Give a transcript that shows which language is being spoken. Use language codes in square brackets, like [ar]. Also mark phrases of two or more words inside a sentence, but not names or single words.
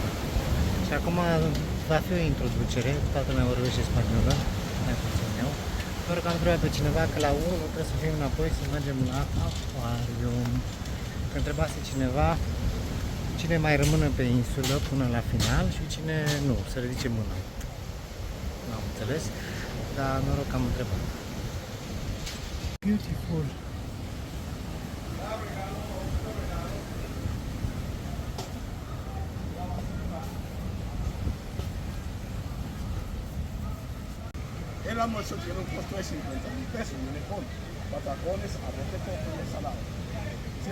[ro] Și acum va fi o introducere, toată lumea vorbește spaniolă, mai puțin eu, doar că am întrebat pe cineva că la 1 trebuie să fim înapoi să mergem la acvarium, că întrebase cineva cine mai rămâne pe insulă până la final și cine nu, să ridice mâna. Nu am înțeles, dar noroc că am întrebat. Beautiful. [es] El almuerzo tiene un costo de 50.000 pesos, viene con patacones, arroz de coco y ensalada.